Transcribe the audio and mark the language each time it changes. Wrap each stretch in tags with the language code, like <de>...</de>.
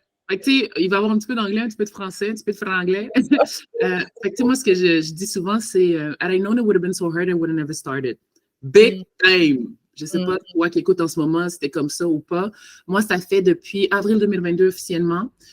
<fr>Il va y avoir un petit peu d'anglais, un petit peu de français, un petit peu de franglais. Moi, ce que je dis souvent, c'est</fr> <en>had I known it would have been so hard, I would have never started. Big time.</en> <fr>Je ne sais pas toi qui écoutes en ce moment, c'était comme ça ou pas. Moi, ça fait depuis avril 2022 officiellement.</fr>